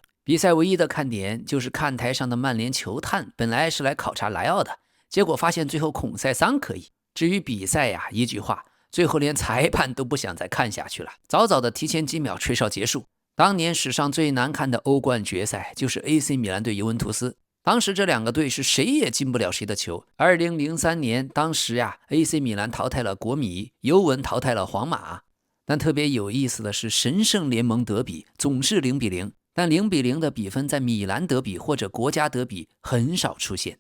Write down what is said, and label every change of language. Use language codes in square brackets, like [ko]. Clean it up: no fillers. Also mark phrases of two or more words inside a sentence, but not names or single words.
[zh] 比賽唯一的看點就是看台上的曼聯球探本來是來考察萊奧的，結果發現最後孔塞桑可以。至於比賽呀，一句話，最後連裁判都不想再看下去了，早早的提前幾秒吹哨結束。當年史上最難看的歐冠決賽就是 AC 米蘭對尤文圖斯，當時這兩個隊是誰也進不了誰的球。2003年，當時呀 AC 米蘭淘汰了國米，尤文淘汰了皇馬。但特別有意思的是，神聖聯盟德比總是0-0，但0-0的比分在米蘭德比或者國家德比很少出現。